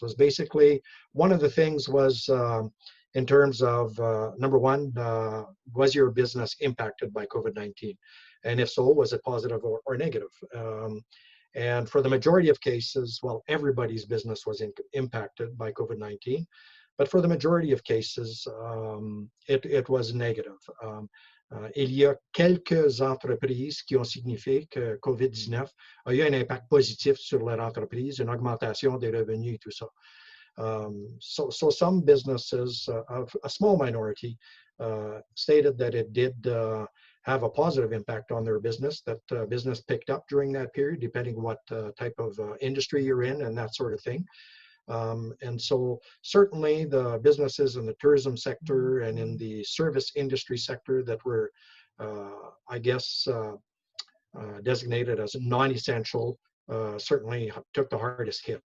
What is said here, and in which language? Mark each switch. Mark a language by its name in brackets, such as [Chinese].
[English] Was basically, one of the things was in terms of, number one, was your business impacted by COVID-19? And if so, was it positive or negative? And for the majority of cases, well, everybody's business was impacted by COVID-19. But for the majority of cases, it was negative. [French] Il y a quelques entreprises qui ont signifié que COVID-19 a eu un impact positif sur leur entreprise, une augmentation des revenus et tout ça. [English] So some businesses, a small minority, stated that it did have a positive impact on their business, that business picked up during that period, depending what type of industry you're in and that sort of thing. And so certainly the businesses in the tourism sector and in the service industry sector that were, I guess, designated as non-essential, certainly took the hardest hit.